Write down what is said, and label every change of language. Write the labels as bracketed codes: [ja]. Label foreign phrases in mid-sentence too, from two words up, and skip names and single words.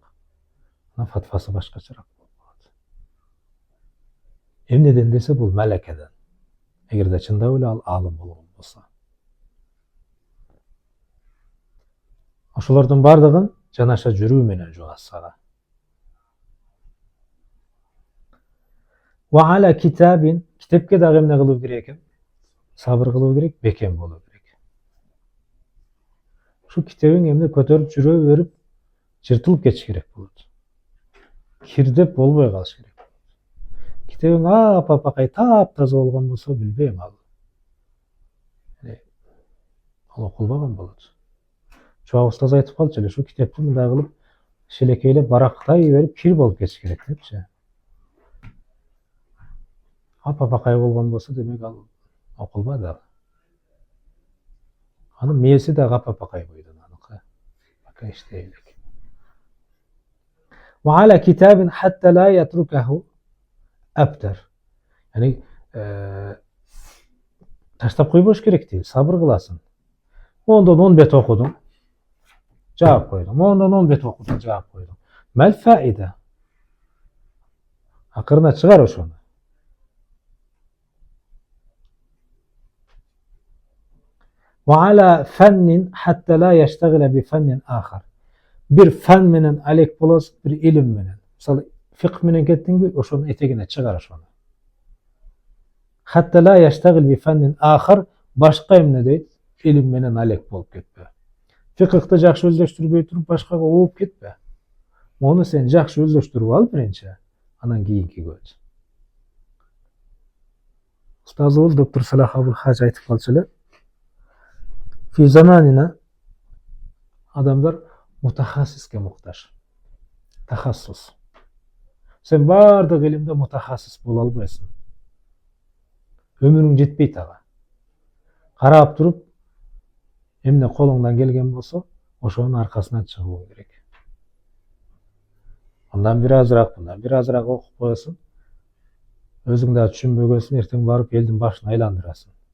[ky] Анан фатвасы башкачараак болот. Эмнеден десе бул малакадан. Эгерде чындап эле ал алым болгон болсо. Ошолордун бардыгын жанаша жүрүү менен жугасыз ага. [ar] وعلى كتاب, [ky] kitepке дагы эмне кылуу керек экен? Сабыр кылуу керек, бекем болуу керек. Шу китебиң эмне көтөрүп жүрө берип, жыртылып кетиш керек болот. Кирдеп болбой калыш керек. Китебиң апапакай таптаза болгон болсо, билбейм ал. Ал окулбаган болот. Чоң устаз айтып калчу эле, шу китепти мындай кылып шелекейлеп барактай берип кир болуп кетиш керек депчи. Апапакай болгон болсо, демек ал окулбады ал. Анын мээси да апапакай бойдон аныкы. Бака иштей элек. [ar] وعلى كتاب حتى لا يتركه أبتر. [ky] Yani таштап койбош керек дейт, сабыр кыласың. Ондон 10 бет окудуң, жаап койдуң. Ондон 10 бет окудуң, жаап койдуң. [ar] ما الفائدة. [ky] Акырына чыгар ошону. [ar] وعلى فن حتى لا يشتغل بفن آخر. [ky] Бир фен менен алек болос, бир илим менен. Мисал фикх менен кеттиңби, ошонун этегине чыгар ошону. [ar] حتى لا يشتغل بفن آخر, [ky] башка эмне дейт, илим менен алек болуп кетпе. Фикыхты жакшы өздөштүрбөй туруп башкага ууп кетпе. Мону сен жакшы өздөштүрүп ал биринчи, анан кийинки көз. Устазыбыз доктор Салах Абул Хаж айтып калчу эле. [ar] في زماننا [ky] адамдар мутахассиске муктаж. Tahassus. Сен бардык илимде мутахассис бола албайсың. Ömürün жетпейт ага. Карап туруп, эмне колуңдан келген болсо, ошонун аркасынан чыгуу керек. Андан бир азыраак окуп коесуң. Өзүң да түшүнбөгөнсүң, эртең барып элдин башын айландырасың.